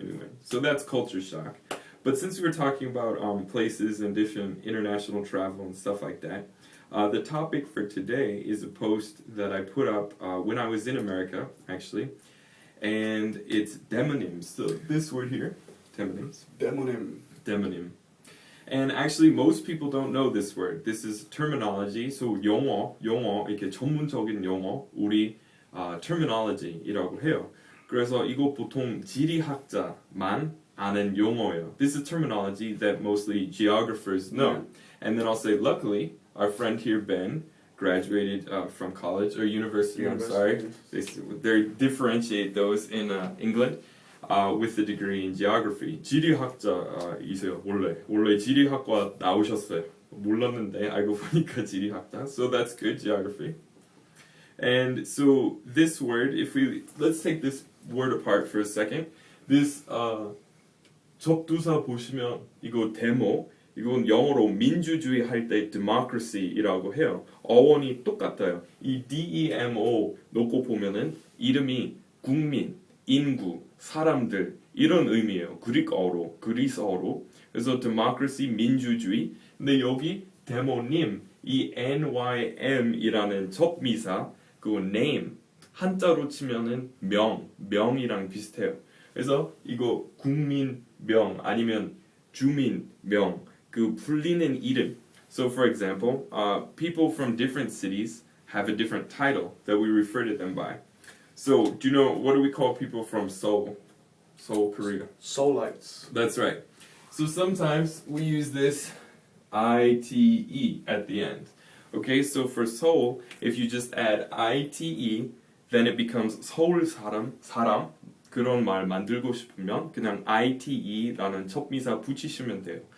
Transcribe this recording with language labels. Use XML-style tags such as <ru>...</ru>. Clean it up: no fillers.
<en>different. So that's culture shock. But since we were talking about places and different international travel and stuff like that, the topic for today is a post that I put up when I was in America, actually, and it's demonyms. So this word here, demonyms. Demonym. And actually, most people don't know this word. This is terminology.</en> <ko>So 영어 이렇게 전문적인 용어, 우리 terminology이라고 해요. 그래서 이거 보통 지리학자만 아는 용어예요.</ko> <en>This is terminology that mostly geographers know. And then I'll say, luckily, our friend here, Ben, graduated from college or university. I'm sorry. They differentiate those in England with the degree in geography.</en> <ko>지리학자이세요. 원래 지리학과 나오셨어요. 몰랐는데 알고 보니까 지리학자.</ko> <en>So that's good, geography. And so this word, let's take this word apart for a second.</en> <ko>This 접두사 보시면 이거 데모, 이건 영어로 민주주의 할 때 democracy이라고 해요. 어원이 똑같아요. 이 demo 놓고 보면은 이름이 국민, 인구, 사람들 이런 의미예요. 그리스어로. 그래서 democracy 민주주의. 근데 여기 데모님 이 nym'이라는 접미사 그거 name 한자로 치면은 명이랑 비슷해요. 그래서 이거 국민명 아니면 주민명 그 불리는 이름.</ko> <en>So for example, people from different cities have a different title that we refer to them by. So do you know what do we call people from Seoul, Korea? Seoulites. That's right. So sometimes we use this ite at the end. Okay, so for Seoul, if you just add ite, then it becomes</en> <ko>서울사람, 사람. 그런 말 만들고 싶으면 그냥 ite라는 접미사 붙이시면 돼요.</ko>